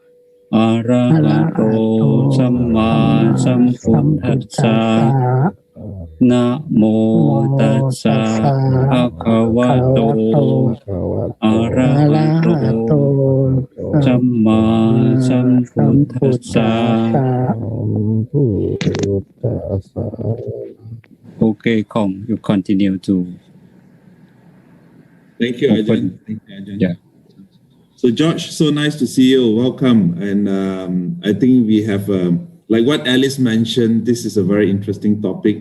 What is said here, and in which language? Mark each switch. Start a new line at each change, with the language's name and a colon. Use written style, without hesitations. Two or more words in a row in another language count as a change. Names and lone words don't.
Pali: Arahato Samma Sambuddhassa Namo Tassa Bhagavato Arahato Samma Sambuddhassa.
English: Okay, Kong, you continue to. Thank you, Ajahn. Yeah. So George, so nice to see you. Welcome. And I think we have, like what Alice mentioned, this is a very interesting topic.